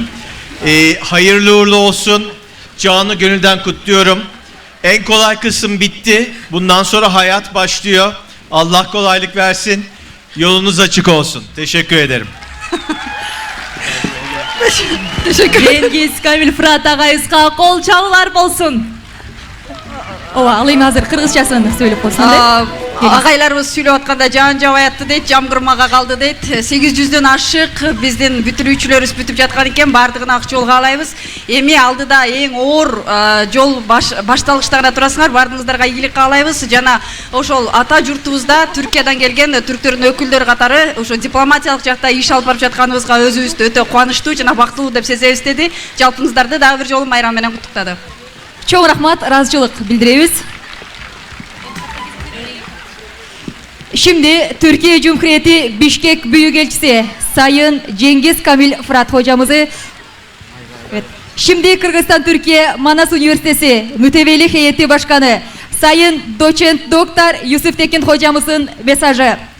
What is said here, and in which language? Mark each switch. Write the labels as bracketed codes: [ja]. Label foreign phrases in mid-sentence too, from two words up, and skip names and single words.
[tr] Hayırlı uğurlu olsun. Canı gönülden kutluyorum. En kolay kısım bitti. Bundan sonra hayat başlıyor. Allah kolaylık versin. Yolunuz açık olsun. Teşekkür ederim. [ky] Cengiz Kamil Fırat агайыбызга кол чабуулар болсун. Ооба, ал эми азыр кыргызчасын сөйлөп койсун. Агайларыбыз сүйлөп атканда жаан жабай атты дейт, жамгырмага калды дейт. 800дөн ашык биздин бүтүрүүчүлөрүбүз бүтүп жаткан экен, бардыгына ак жол каалайбыз. Эми алдыда эң оор жол башталгычтарына турасыңар, бардыгыңыздарга ийгилик каалайбыз. Жана ошол ата журтубузда Түркиядан келген түрктөрдүн өкүлдөрү катары ошо дипломатиялык жакта иш алып барып жатканыбызга өзүбүздү өтө кубанычтуу жана бактылуу деп сезебиз деди. Жалпыңыздарды дагы бир жолу майрам менен куттуктады. Чоң рахмат, ыраазычылык билдиребиз. [tr] Şimdi Türkiye Cumhuriyeti Bişkek Büyükelçisi Sayın Cengiz Kamil Fırat hocamızı, evet. Şimdi Kırgızistan Türkiye Manas Üniversitesi Mütevelli Heyeti Başkanı Sayın Doçent Doktor Yusuf Tekin hocamızın mesajı.